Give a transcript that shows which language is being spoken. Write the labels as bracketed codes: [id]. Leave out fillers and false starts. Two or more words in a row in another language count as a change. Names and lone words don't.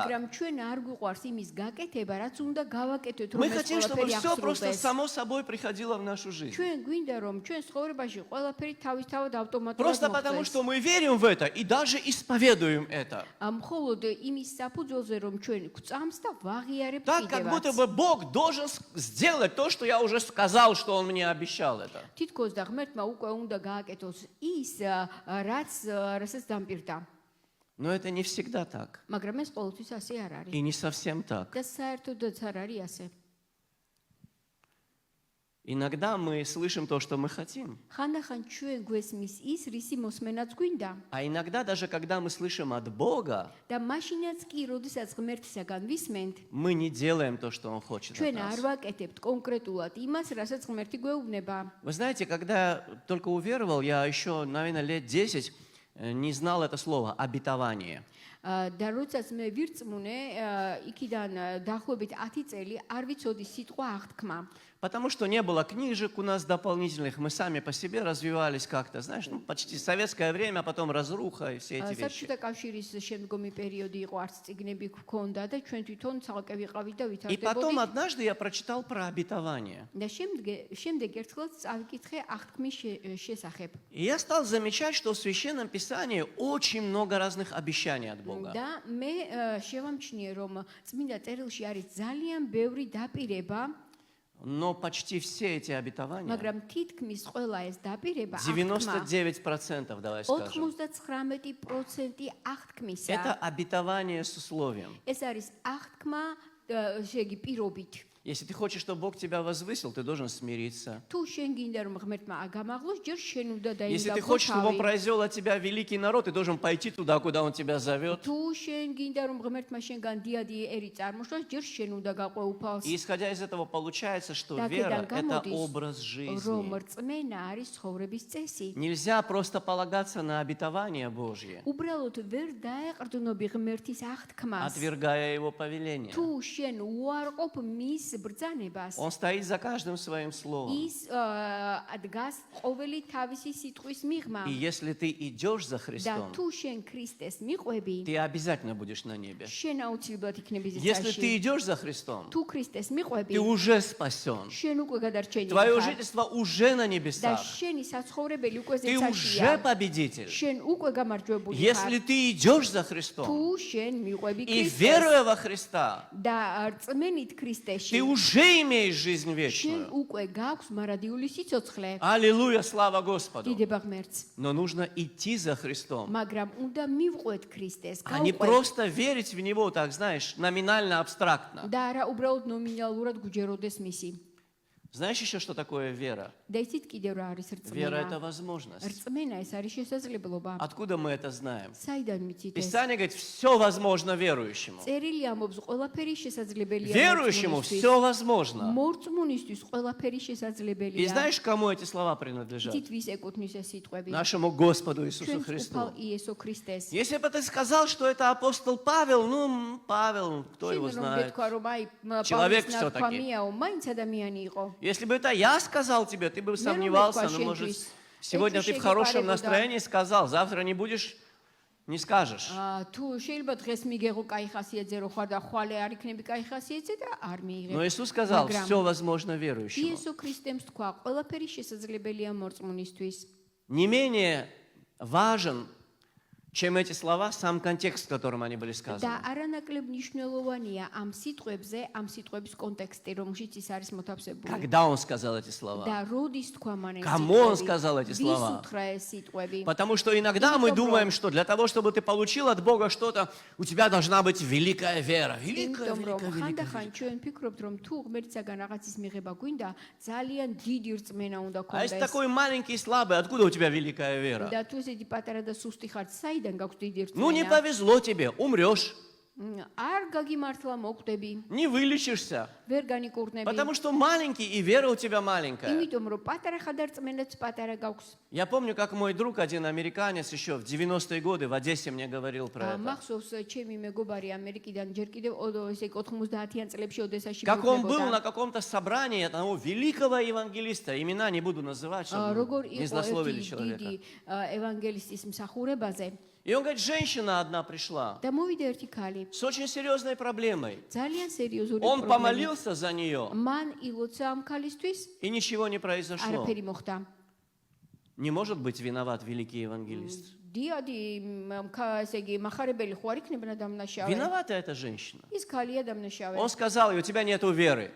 [ka] მაგრამ ჩვენ არ გვიყვარს იმის გაკეთება, რაც უნდა გავაკეთოთ, რომ [ru] Мы [ka] ეს [ru] хотим, чтобы [ka] ყველაფერი [ru] все просто [ka] აღსრულდეს. [ru] само собой приходило в нашу жизнь. [ka] ჩვენ გვინდა რომ ჩვენ ცხოვრებაში ყველაფერი თავისთავად ავტომატურად [ru] Просто потому, [ka] მოხდეს. [ru] что мы верим в это и даже исповедуем это. [ka] მხოლოდ იმის საფუძველზე რომ ჩვენ გვწამს და ვაღიარებთ [ru] Так, как будто [ka] კიდევაც. [ru] бы Бог должен сделать то, что я уже сказал, что Он мне обещал это. [ka] თითქოს და ღმერთმა უკვე უნდა გააკეთოს ის, რასაც დამპირდა. [ru] Но это не всегда так. [ka] მაგრამ ეს ყოველთვის ასე არ არის. [ru] И не совсем так. [ka] და საერთოდაც არ არის ასე. [ru] Иногда мы слышим то, что мы хотим. [ka] ხანდახან ჩვენ გვესმის ის, რისი მოსმენაც გვინდა. [ru] А иногда даже когда мы слышим от Бога, [ka] და მაშინაც კი, როდესაც ღმერთისაგან висმენთ, [ru] мы не делаем то, что Он хочет от [ka] ჩვენ არ [ru] нас. [ka] ვაკეთებთ კონკრეტულად იმას, რასაც ღმერთი გვეუბნება. [ru] Вы знаете, когда я только уверовал, я еще, наверное, лет 10 не знал это слово «обетование». [ka] და როდესაც მე ვირწმუნე, იქიდან დაახლოებით 10 წელი არ ვიცოდი სიტყვა აღთქმა. [ru] Потому что не было книжек у нас дополнительных, мы сами по себе развивались как-то, знаешь, ну, почти советское время, а потом разруха и все эти вещи. [ka] საბჭოთა კავშირის შემდგომი პერიოდი იყო, არც წიგნები გქონდა და ჩვენ თვითონ ცალკე ვიყავით და [ru] И потом [ka] ვითარდებოდით. [ru] однажды я прочитал про обетование. [ka] და შემდეგ ერთხელ წავიკითხე აღთქმის შესახებ. [ru] И я стал замечать, что в Священном Писании очень много разных обещаний от Бога. [ka] და მე შევამჩნიე, რომ წმინდა წერილში არის ძალიან ბევრი დაპირება, [ru] Но почти все эти обетования, [ka] მაგრამ თითქმის ყველა ეს დაპირება [ru] 99%, давай скажем, [ka] 99% აღთქმისა. [ru] это обетование с условием. [ka] ეს არის აღთქმა შეგი პირობით. [ru] Если ты хочешь, чтобы Бог тебя возвысил, ты должен смириться. [ka] თუ შენ გინდა რომ ღმერთმა აგამაღლოს, ჯერ შენ უნდა [ru] Если ты [ka] დაინგავო [ru] хочешь, чтобы Он [ka] თავი. [ru] произвел от тебя великий народ, ты должен пойти туда, куда Он тебя зовет. [ka] თუ შენ გინდა რომ ღმერთმა შენგან დიადი ერი წარმოშოს, ჯერ შენ უნდა გაყვე უფალს. [ru] И исходя из этого получается, что [ka] და [ru] вера [ka] აქედან [ru] – это [ka] გამოდის, [ru] образ [ka] რომ [ru] жизни. [ka] რწმენა არის ცხოვრების წესი. [ru] Нельзя просто полагаться на обетование Божье, [ka] უბრალოდ ვერ დაეყრდნობი ღმერთის აღთქმას. [ru] отвергая Его повеление. [ka] თუ შენ უარყოფ მის ბრძანებას [ru] Он стоит за каждым своим словом. [ka] ის დგას ყოველი თავისი სიტყვის მიღმა [ru] И если ты идешь за [ka] და [ru] Христом, [ka] თუ შენ ქრისტეს მიყვები [ru] ты обязательно будешь на небе. [ka] შენ აუცილებლად იქნები [ru] Если [ka] ზეცაში [ru] ты идешь за Христом, [ka] თუ ქრისტეს მიყვები [ru] ты уже спасен. [ka] შენ უკვე გადარჩენილი [ru] Твое [ka] ხარ [ru] жительство уже на [ka] და [ru] небесах. [ka] შენი საცხოვრებელი უკვე [ru] Ты уже [ka] ზეცაშია [ru] победитель. [ka] შენ უკვე გამარჯვებული ხარ [ru] Если ты идешь за Христом [ka] თუ შენ მიყვები [ru] и [ka] ქრისტეს [ru] веруя во Христа, [ka] და რწმენით ქრისტეში [ru] ты уже имеешь жизнь [ka] შენ [ru] вечную. [ka] უკვე გაქვს მარადიული სიცოცხლე [ru] Аллилуйя, слава Господу. [ka] დიდება ღმერთს [ru] Но нужно идти за Христом, [ka] მაგრამ უნდა მივყვეთ ქრისტეს [ru] а не [ka] გავყვეთ [ru] просто верить в Него, так знаешь, номинально, абстрактно. [ka] და არა უბრალოდ ნომინალურად გუჯეროდეს მისი [ru] Знаешь еще, что такое вера? [ka] და იცით კიდევ რა არის [ru] Вера – это [ka] რწმენა [ru] возможность. [ka] რწმენა ეს არის შესაძლებლობა [ru] Откуда мы это знаем? [ka] საიდან მიცით ეს [ru] Писание говорит, все возможно верующему. [ka] წერილი ამბობს ყველაფერი შესაძლებელია [ru] Верующему все возможно. [ka] მორწმუნისთვის ყველაფერი [ru] И [ka] შესაძლებელია [ru] знаешь, кому эти слова принадлежат? [ka] იცით ვის ეკუთვნის ეს სიტყვები [ru] Нашему Господу Иисусу [ka] ჩვენს უფალ [ru] Христу. [ka] იესო ქრისტეს [ru] Если бы ты сказал, что это апостол Павел, ну, Павел, кто его [ka] შენ რომ [ru] знает? [ka] გეთქვა რომ აი [ru] Человек [ka] პავლეს [ru] всё-таки. [ka] ნათქვამიაო მაინც ადამიანი იყო [ru] Если бы это я сказал тебе, ты бы сомневался, но, может, сегодня ты в хорошем настроении сказал, завтра не будешь, не скажешь. [ka] თუ შეიძლება დღეს მიგეღო кай ხასიათზე რო ხარ და ხვალე არ იქნები кай ხასიათზე და არ მიიღებ [ru] Но Иисус сказал, [ka] მაგრამ [ru] все возможно верующему. [ka] იესო ქრისტემ თქვა ყველაფერი შესაძლებელია მორწმუნისთვის [ru] Не менее важен, чем эти слова, сам контекст, в котором они были [ka] და [ru] сказаны. [ka] არანაკლებ მნიშვნელოვანია ამ სიტყვებზე ამ სიტყვების კონტექსტი რომელშიც ის არის მოთავსებული [ru] Когда он сказал эти слова? [ka] და როდის თქვა მან ეს [ru] Кому он [ka] სიტყვები [ru] сказал эти слова? [ka] ვის უთხრა ეს სიტყვები [ru] Потому что иногда мы думаем, что для того, чтобы ты получил от Бога что-то, у тебя должна быть великая вера. Великая, [ka] იმიტომ რომ [ru] великая, великая. [ka] ხანდახან ჩვენ ვფიქრობთ რომ თუ ღმერთისაგან რაღაცის მიღება გვინდა ძალიან დიდი рწმენა უნდა [ru] А если [ka] გქონდეს [ru] такой маленький и слабый, откуда у тебя великая вера? [ka] და თუ ესეთი პატარა და სუსტი ხარ საიდან გაქვს დიდი [ru] Ну, не [ka] რწმენა [ru] повезло тебе, умрешь, [ka] არ გაგიმართლა მოკვდები [ru] не вылечишься. [ka] ვერ განიკურნები [ru] Потому что маленький, и вера у тебя маленькая. [ka] იმიტომ რომ პატარა ხარ და რწმენაც პატარა გაქვს [ru] Я помню, как мой друг, один американец, еще в 90-е годы в Одессе мне говорил про это. [ka] მახსოვს ჩემი მეგობარი ამერიკიდან ჯერ კიდევ ესე 90-იან წლებში ოდესაში [ru] Как он был [ka] მივხვდებოდა. [ru] на каком-то собрании одного великого евангелиста, имена не буду называть, [ka] როგორ [ru] чтобы не [ka] იყო [ru] злословили [ka] ერთი [ru] человека. [ka] დიდი ევანგელისტის მსახურებაზე [ru] И он говорит, женщина одна пришла [ka] და მოვიდა ერთი ქალი [ru] с очень серьезной проблемой. [ka] ძალიან სერიოზული [ru] Он [ka] პრობლემა [ru] помолился за нее, [ka] მან ილოცა ამ ქალისთვის [ru] и ничего не произошло. [ka] არაფერი მოხდა [ru] Не может быть виноват великий евангелист. [ka] დიადი ესე იგი מחარებელი ხო არ იქნება დამნაშავე [ru] Виновата эта женщина. [ka] ის ქალია დამნაშავე [ru] Он сказал, ей, у тебя нету веры.